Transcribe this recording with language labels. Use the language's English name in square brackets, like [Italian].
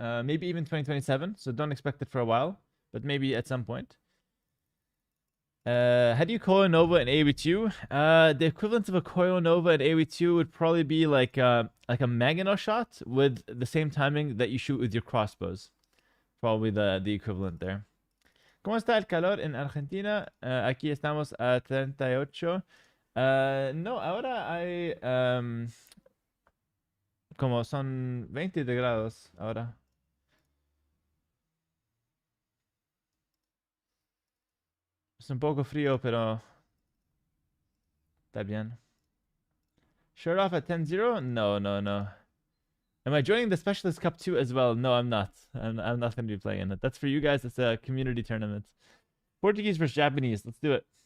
[English] Maybe even 2027, so don't expect it for a while, but maybe at some point. How do you Koyo Nova in AoE2? The equivalent of a Koyo Nova in AoE2 would probably be like a Magano shot with the same timing that you shoot with your crossbows. Probably the equivalent there. [Spanish] ¿Cómo está el calor en Argentina? Aquí estamos a 38. No, ahora hay... como son 20 de grados ahora. Es un poco frío, pero está bien. [English] Shirt off at 10-0? No, no, no. Am I joining the Specialist Cup 2 as well? No, I'm not. I'm not going to be playing it. That's for you guys. It's a community tournament. Portuguese versus Japanese. Let's do it.